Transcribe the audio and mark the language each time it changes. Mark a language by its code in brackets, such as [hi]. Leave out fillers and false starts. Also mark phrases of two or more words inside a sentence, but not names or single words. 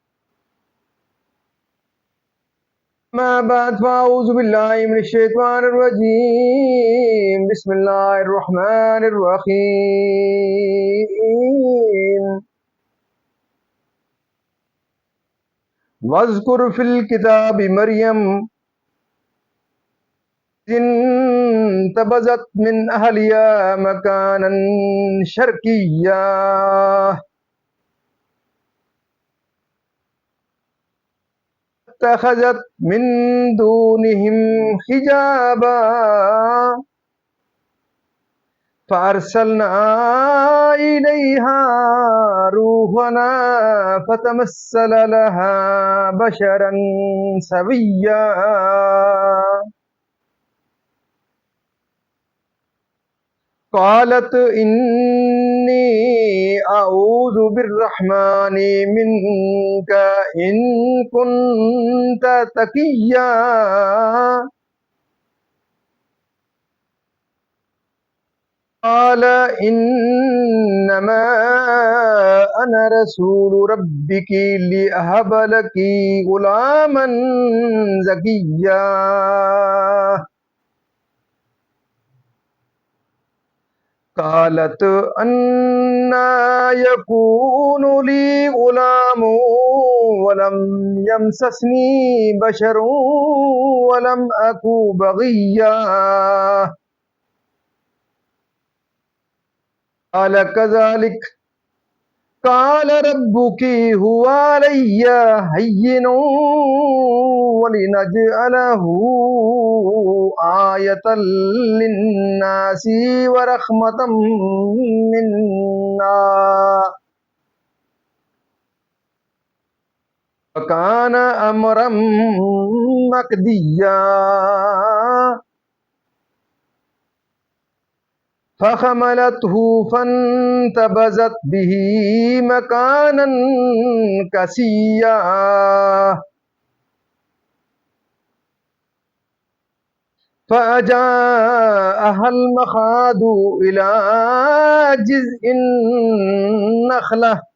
[ar] أما بعد فأعوذ بالله من الشيطان الرجيم. بسم الله الرحمن الرحيم. واذكر في الكتاب مريم انتبذت من أهلها مكانا شرقيا فاتخذت من دونهم حجابا فأرسلنا إليها روحنا فتمثل لها بشرا سويا. قالت إني أعوذ بالرحمن منك إن كنت تقيا. قال إنما أنا رسول ربك لأهب لك غلاما زكيا. قالت أنى يكون لي غلام ولم يمسسني بشر ولم أك بغيا. قال كذلك قال ربك هو علي هين ولنجعله آية للناس ورحمة منا وكان أمرا مقضيا. فحملته فانتبذت به مكانا قصيا. فأجاءها المخاض إلى جذع النخلة